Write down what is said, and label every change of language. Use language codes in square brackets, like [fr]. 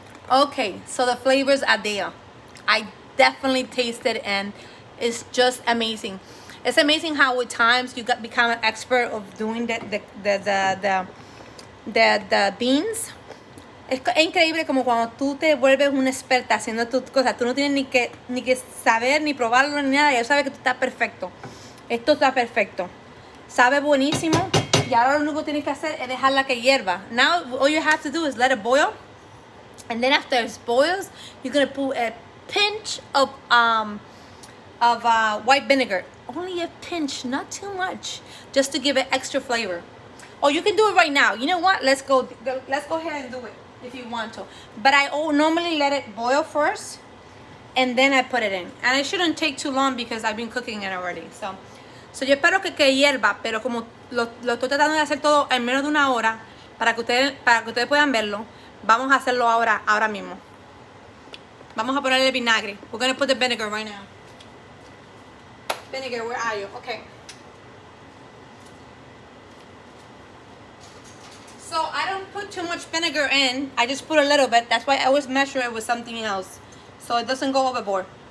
[en] Okay, so the flavors are there. I definitely tasted, and it's just amazing. It's amazing how with times you become an expert of doing the beans. [es] Es increíble como cuando tú te vuelves una experta haciendo tus cosas. Tú no tienes ni que saber, ni probarlo, ni nada. Ya sabes que tú estás perfecto. Esto está perfecto. Sabe buenísimo. Y ahora lo único que tienes que hacer es dejarla que hierva. [en] Now, all you have to do is let it boil. And then after it boils, you're going to put a pinch of white vinegar. Only a pinch, not too much. Just to give it extra flavor. Or you can do it right now. You know what? Let's go ahead and do it if you want to. But I normally let it boil first, and then I put it in. And it shouldn't take too long because I've been cooking it already. [es] So yo espero que hierva, pero como lo estoy tratando de hacer todo en menos de 1 hora para que ustedes puedan verlo, vamos a hacerlo ahora mismo. Vamos a ponerle vinagre. [en] We're going to put the vinegar right now. Vinegar, where are you? Okay. So I don't put too much vinegar in. I just put a little bit. That's why I always measure it with something else, so it doesn't go overboard.